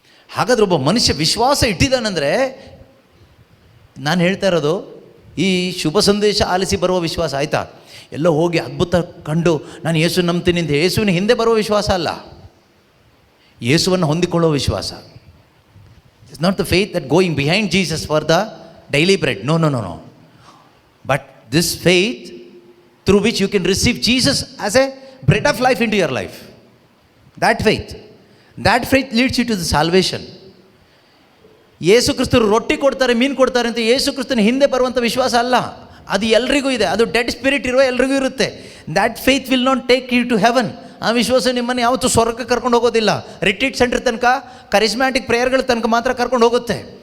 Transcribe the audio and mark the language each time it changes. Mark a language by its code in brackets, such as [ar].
[kn] ಹಾಗಾದರೆ ಒಬ್ಬ ಮನುಷ್ಯ ವಿಶ್ವಾಸ ಇಟ್ಟಿದ್ದಾನಂದರೆ, ನಾನು ಹೇಳ್ತಾ ಇರೋದು ಈ ಶುಭ ಸಂದೇಶ ಆಲಿಸಿ ಬರುವ ವಿಶ್ವಾಸ, ಆಯಿತಾ? ಎಲ್ಲೋ ಹೋಗಿ ಅದ್ಭುತ ಕಂಡು ನಾನು ಯೇಸು ನಂಬ್ತೀನಿ ಅಂತ ಯೇಸುವಿನ ಹಿಂದೆ ಬರುವ ವಿಶ್ವಾಸ ಅಲ್ಲ, ಯೇಸುವನ್ನು ಹೊಂದಿಕೊಳ್ಳುವ ವಿಶ್ವಾಸ. [en] It's not the faith that going behind Jesus for the daily bread, no. But this faith through which you can receive Jesus as a bread of life into your life. That faith leads you to the salvation. [kn] ಯೇಸು ಕ್ರಿಸ್ತರು ರೊಟ್ಟಿ ಕೊಡ್ತಾರೆ, ಮೀನು ಕೊಡ್ತಾರೆ ಅಂತ ಯೇಸು ಕ್ರಿಸ್ತನ ಹಿಂದೆ ಬರುವಂಥ ವಿಶ್ವಾಸ ಅಲ್ಲ. ಅದು ಎಲ್ರಿಗೂ ಇದೆ, ಅದು ಡೆಡ್ ಸ್ಪಿರಿಟ್ ಇರುವ ಎಲ್ರಿಗೂ ಇರುತ್ತೆ. [en] That faith will not take you to heaven. [kn] ಆ ವಿಶ್ವಾಸ ನಿಮ್ಮನ್ನು ಯಾವತ್ತೂ ಸ್ವರ್ಗಕ್ಕೆ ಕರ್ಕೊಂಡು ಹೋಗೋದಿಲ್ಲ. ರಿಟ್ರೀಟ್ ಸೆಂಟರ್ ತನಕ, ಕರಿಸ್ಮ್ಯಾಟಿಕ್ ಪ್ರೇಯರ್ಗಳ ತನಕ ಮಾತ್ರ ಕರ್ಕೊಂಡು ಹೋಗುತ್ತೆ.